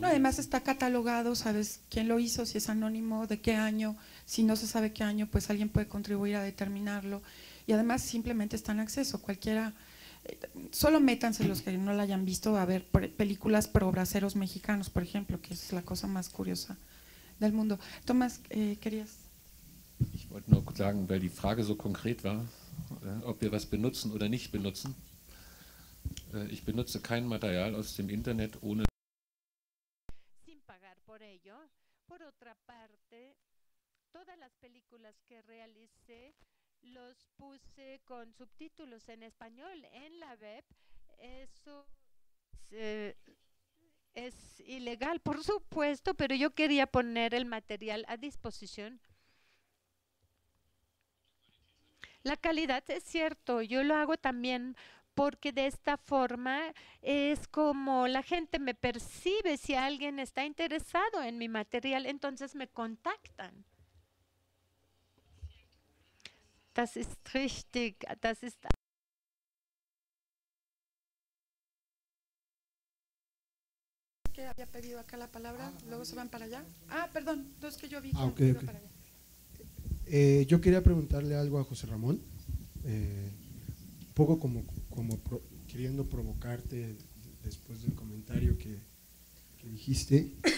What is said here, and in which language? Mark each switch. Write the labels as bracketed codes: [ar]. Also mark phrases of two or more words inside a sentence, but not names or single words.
[es] No, además está catalogado, sabes quién lo hizo, si es anónimo, de qué año, si no se sabe qué año, pues alguien puede contribuir a determinarlo, y además simplemente está en acceso, cualquiera, solo métanse los que no la hayan visto a ver películas pro braceros mexicanos, por ejemplo, que es la cosa más curiosa del mundo. Tomás, ¿querías? [de] Ich wollte nur sagen, weil die Frage so konkret war, ob wir was benutzen oder nicht benutzen. Ich benutze kein Material aus dem Internet ohne [es] sin pagar por ello. Por otra parte, todas las películas que realicé los puse con subtítulos en español en la web. Eso es ilegal, por supuesto, pero yo quería poner el material a disposición. La calidad es cierto, yo lo hago también porque de esta forma es como la gente me percibe. Si alguien está interesado en mi material, entonces me contactan. [de] Das ist richtig, das ist [es] que había pedido acá la palabra, luego se van para allá. Ah, perdón, es que yo vi que okay, iba para allá. Yo quería preguntarle algo a José Ramón, un poco como queriendo provocarte después del comentario que dijiste.